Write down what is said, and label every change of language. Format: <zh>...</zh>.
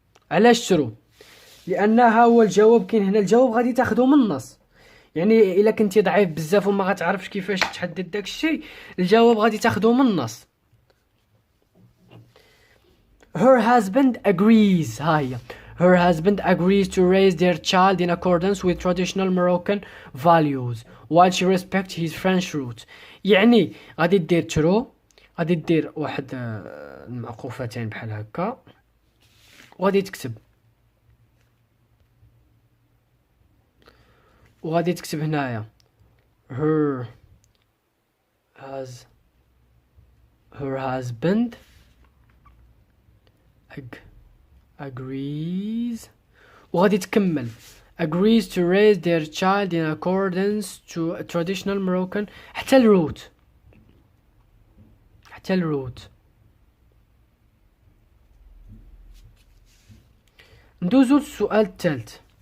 <ar>علاش true؟ لأنها هو الجواب كاين هنا. الجواب غادي تاخذه من النص يعني إلا كنتي ضعيف بزاف وما غتعرفش كيفاش تحدد داك الشيء الجواب غادي تاخذه من النص.</ar> <en>Her husband agrees. Her husband agrees to raise their child in accordance with traditional Moroccan values while she respects his French roots.</en> <ar>يعني غادي دير true غادي دير واحد المعقوفتين بحال هكا وغادي تكتب هنايا</ar> <en>her husband agrees</en> <ar>وغادي تكمل</ar> <en>agrees to raise their child in accordance to a traditional Moroccan</en> <ar>حتى الروت ندوزو للسؤال الثالث.</ar>